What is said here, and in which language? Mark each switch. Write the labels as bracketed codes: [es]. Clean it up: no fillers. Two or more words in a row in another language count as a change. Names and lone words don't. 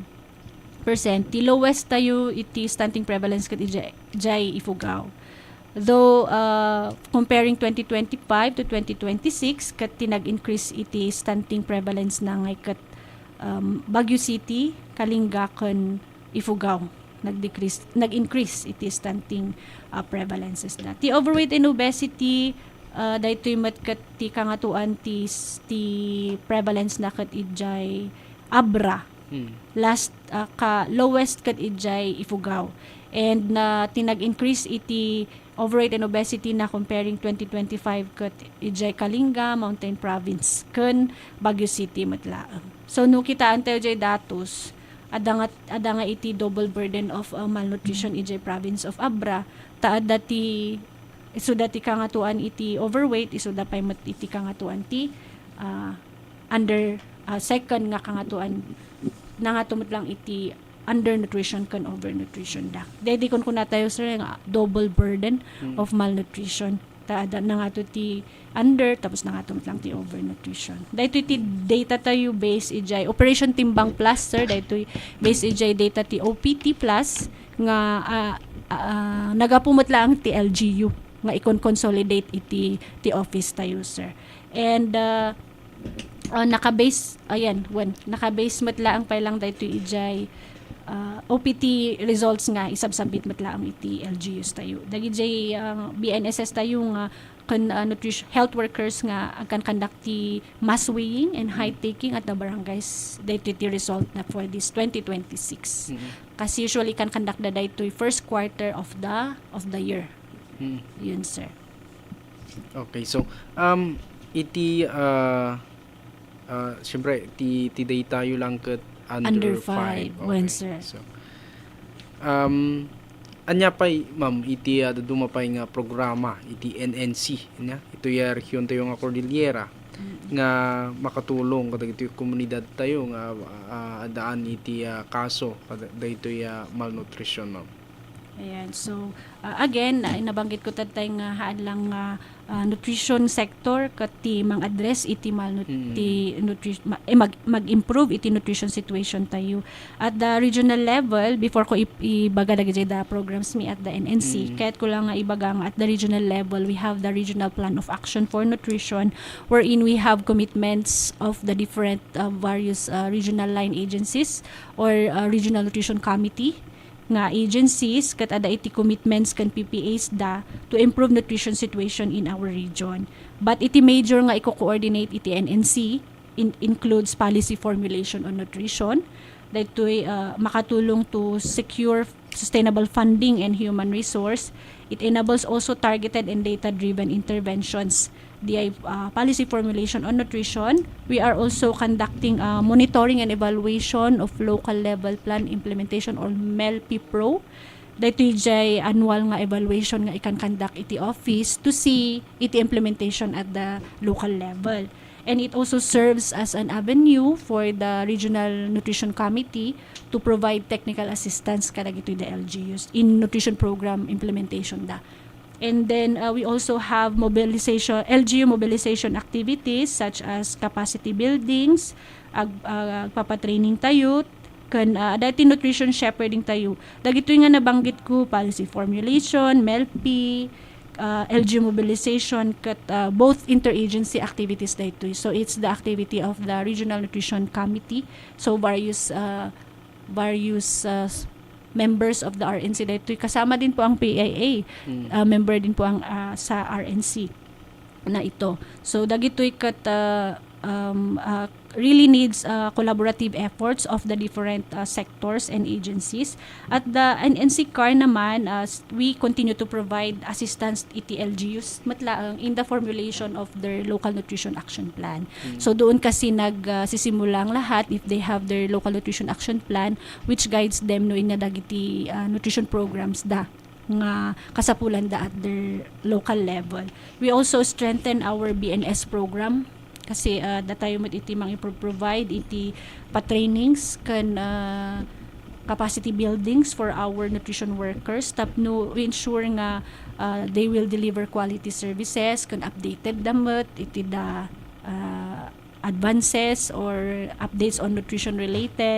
[ilo] Ti lowest tayo iti [en] stunting prevalence [ilo] ket ijay Ifugao. [en] Though comparing 2025 to 2026 [ilo] ket tinag-increase iti [en] stunting prevalence [ilo] na ngay ket Baguio City, Kalinga ken Ifugao nag-increase iti [en] stunting prevalences [ilo] da. Ti [en] overweight and obesity [ilo] daytoy met ket ti kangatuan ti prevalence na ket ijay Abra. [en] Last lowest [ilo] ket ijay Ifugao. And tinag-increase iti [en] overweight and obesity [ilo] na [en] comparing 2025 [ilo] ket ijay Kalinga, Mountain Province ken Baguio City metlaeng. So no kitaan tayo jay datos adda nga iti [en] double burden of malnutrition [ilo] ijay [en] province of Abra [ilo] taadda ti isuda ti kangatuan iti overweight isuda pay met iti kangatuan ti second nga kangatuan nangatumot lang iti undernutrition kan overnutrition da. Dedi kon kuna tayo sir nga [en] double burden of malnutrition. [ilo] Taada na nga to ti under tapos na nga to lang ti overnutrition. Daytoy ti data tayo base ijay Operation Timbang Plus sir daytoy base ijay data ti OPT Plus nga nagapumot lang ti LGU nga ikon-consolidate iti ti office tayo sir. And naka-base naka-base matlaang pa lang daytoy ijay [en] OPT results [ilo] nga isabsabit matlaang iti LGUs tayo. Dagi jay BNSS tayo nga [en] nutrition health workers [ilo] nga akan conduct ti [en] mass weighing and height taking at the barangays [ilo] daytoy ti result na [en] for this 2026. [ilo] Kasi usually kan conduct da daytoy [en] first quarter of the year. [tl] Yun sir. [ilo] Okay, so iti syempre ti data yu lang ket [en] under 5. [ilo] Okay. [en] When sir. [ilo] So anya pay ma'am iti dumapay nga programa iti NNC nya ito ya rehiyon tayo nga Cordillera nga makatulong kada iti komunidad tayo nga adaan iti kaso kada dayto ya malnutrition ma'am. [tl] Ayan. [ilo] So, again, nabanggit ko tatay nga haan lang [en] nutrition sector [ilo] kati mang-address iti mag-improve iti [en] nutrition situation [ilo] tayo. [en] At the regional level, before [ilo] ko ibaga dagiti [en] the programs mi at the NNC, [ilo] kahit ko lang nga ibaga nga [en] at the regional level, we have the regional plan of action for nutrition wherein we have commitments of the different various regional line agencies or regional nutrition committee nga agencies [ilo] kat ada iti [en] commitments kan PPAs da to improve nutrition situation in our region. But iti major [ilo] nga i-coordinate iti [en] NNC includes policy formulation on nutrition [ilo] daytoy makatulong [en] to secure sustainable funding and human resource. It enables also targeted and data-driven interventions. The policy formulation on nutrition. We are also conducting monitoring and evaluation of local level plan implementation or MELP Pro [ilo] dito jay [en] annual nga evaluation [ilo] nga ikan [en] conduct iti office to see iti implementation at the local level. And it also serves as an avenue for the Regional Nutrition Committee to provide technical assistance [ilo] kadag ito [en] the LGUs in nutrition program implementation da. And then we also have LGU mobilization activities such as capacity buildings, [ilo] papatraining tayo, dati [en] nutrition shepherding [ilo] tayo. Dagito nga nabanggit ko, [en] policy formulation, MELP, LG mobilization, both interagency activities dito. So it's the activity of the Regional Nutrition Committee. So various members of the RNC dito. [tl] Kasama din po ang PIA. Member din po ang sa RNC na ito. [en] So dagitoy really needs collaborative efforts of the different sectors and agencies. At the NNC CAR naman, we continue to provide assistance iti LGUs matlaang in the formulation of their local nutrition action plan. [tl] So doon kasi nagsisimulang lahat [en] if they have their local nutrition action plan which guides them no in dagiti nutrition programs da [ilo] nga kasapulan da [en] at their local level. We also strengthen our BNS program [ilo] kasi datayo met iti mang [en] i-provide iti pa-trainings kan capacity buildings for our nutrition workers tapno we ensure nga they will deliver quality services [ilo] kan updated damet iti da [en] advances or updates on nutrition related.